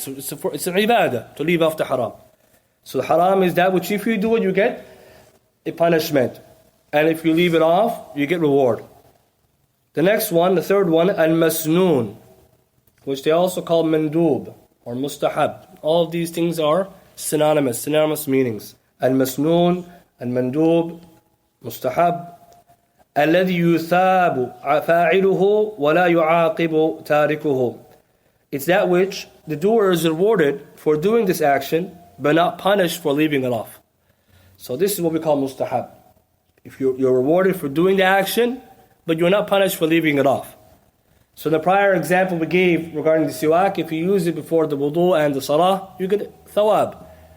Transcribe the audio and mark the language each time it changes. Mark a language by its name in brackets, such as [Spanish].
[English] So it's an ibadah to leave off the haram. So haram is that which if you do it, you get a punishment. And if you leave it off, you get reward. The next one, the third one, al-masnoon, which they also call mandub or mustahab. All of these things are synonymous meanings. Al-masnoon, al-mandub, mustahab. [Arabic] الذي يثاب فاعله ولا يعاقب تاركه. [English] It's that which the doer is rewarded for doing this action, but not punished for leaving it off. So this is what we call mustahab. If you're rewarded for doing the action, but you're not punished for leaving it off. So the prior example we gave regarding the siwak, if you use it before the wudu and the salah, you get thawab.